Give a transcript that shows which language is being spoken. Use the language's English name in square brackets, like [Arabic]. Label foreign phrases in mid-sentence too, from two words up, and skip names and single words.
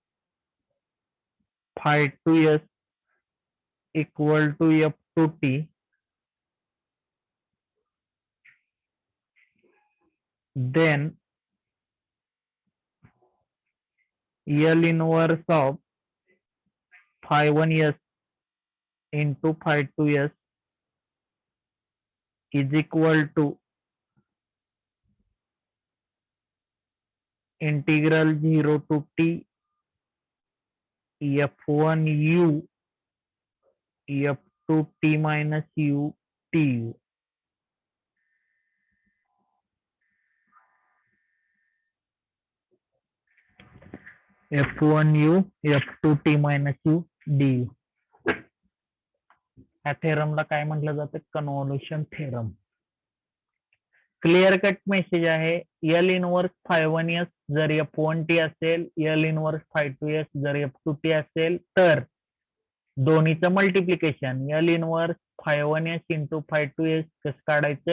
[English] phi 2s equal to f2t, then L inverse of phi 1s into phi 2s is equal to integral 0 to t f1u f2t minus u tu. f1u f2t minus u du. [Marathi] ह्या थेरमला काय म्हटलं जातं? [English] convolution theorem. clear cut message [Marathi] आहे. [English] L inverse phi 1s [Marathi] जर f1t असेल, [English] L inverse phi 2s [Marathi] जर f2t असेल, तर दोन्हीचं मल्टिप्लिकेशन [English] L inverse phi 1s into phi 2s [Marathi] कसं काढायचं?